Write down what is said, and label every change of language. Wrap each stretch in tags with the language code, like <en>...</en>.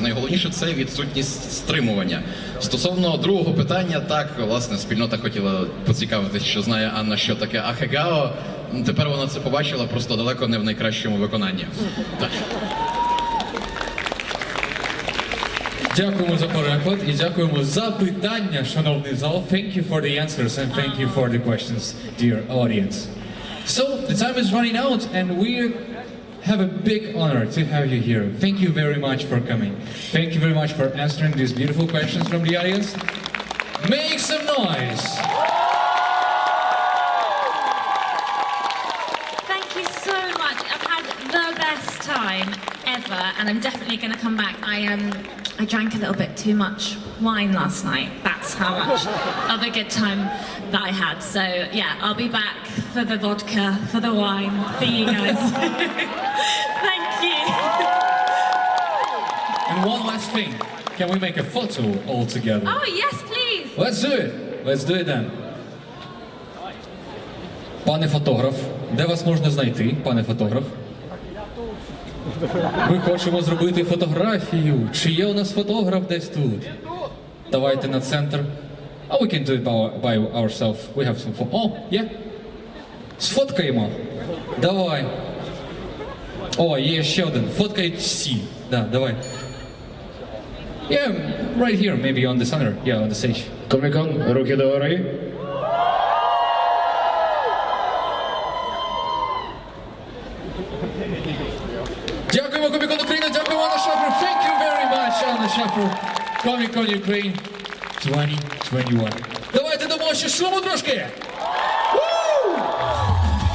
<uk>Найголовніше – це відсутність стримування. Стосовно другого питання, так, власне, спільнота хотіла поцікавитись, що знає Анна, що таке ахегао. Тепер вона це побачила, просто далеко не в найкращому виконанні. Так. Дякуємо за переклад і дякуємо за питання, шановний зал.</uk> <en>Thank you for the answers and thank you for the questions, dear audience. So, the time is running out and we have a big honor to have you here. Thank you very much for coming. Thank you very much for answering these beautiful questions from the audience. Make some noise! Thank you so much. I've had the best time ever, and I'm definitely going to come back. I drank a little bit too much wine last night. That's how much of a good time that I had. So yeah, I'll be back for the vodka, for the wine, for you guys. Thank you. And one last thing. Can we make a photo all together? Oh yes, please. Let's do it. Let's do it then.</en> <uk>Пане фотограф, де вас можна знайти, пане фотограф? Ми хочемо зробити фотографію. Чи є у нас фотограф десь тут? Давайте на центр.</uk> <en>Oh, we can do it by ourselves. We have some Oh, yeah.</en> <uk>Сфоткаємо. Давай. О, є ще один. Фоткають всі. Да, давай.</uk> <en>Yeah, right here, maybe on the center. Yeah, on the stage.</en> <uk>Комікон, руки догори. Дякуємо, Комікон Україна, дякуємо, Анна Шаффер.</uk> <en>Thank you very much, Анна Шаффер.</en> <uk>Комікон Ukraine 2021. Давайте дамо ще шуму трошки. Woo!</uk>